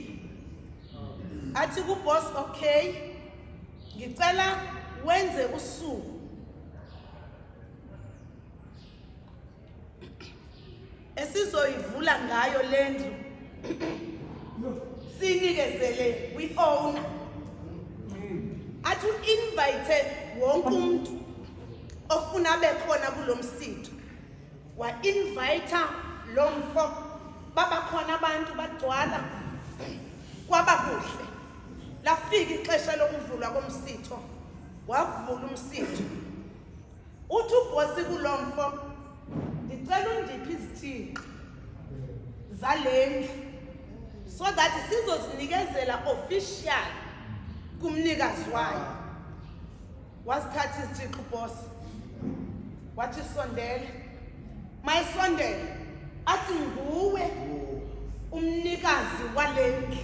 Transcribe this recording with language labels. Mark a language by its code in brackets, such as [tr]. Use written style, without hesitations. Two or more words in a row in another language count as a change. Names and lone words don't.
[zu] Athi kubosi, okay, ngicela wenze usuku esizoyivula ngayo le ndlu sinikezele kwi-owner. Athi u-invite wonke umuntu ofuna abe khona kulo msitho. Wa-invite lo mfo, babakhona abantu bagcwala, kwaba kuhle. [xh] Lafika ixesha lokuvulwa komsitho, wavula umsitho. Uthi ubosi kulo mfo, ndicela undiphe izithixo zale ndlu [en] so that [xh] sizozinikezela official kumnikazi wayo. Wasithatha izithixo ubosi, wathi sondela. Mayisondela athi nguwe umnikazi wale ndlu.